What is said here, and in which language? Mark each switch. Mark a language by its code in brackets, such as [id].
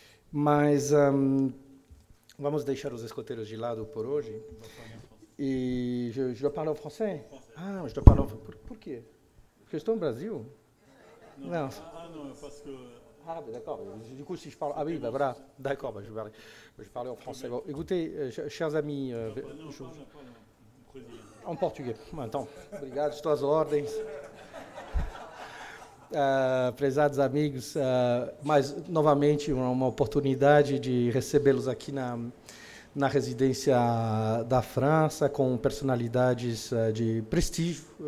[pt] Mas vamos deixar os escoteiros de lado por hoje. [fr] E je dois parler français? Ah, je dois parler [pt] por quê? Porque eu estou no Brasil? [fr] Non. Non. Non, parce que... Ah, d'accord. Du coup, si je parle... Ah oui, ben voilà. D'accord, ben je vais parler en français. Bon, écoutez, chers amis... [pt] Não, fala brésilien. En português. Então, obrigado, estou às ordens. Prezados amigos, mais novamente uma oportunidade de recebê-los aqui na residência da França, com personalidades de prestígio.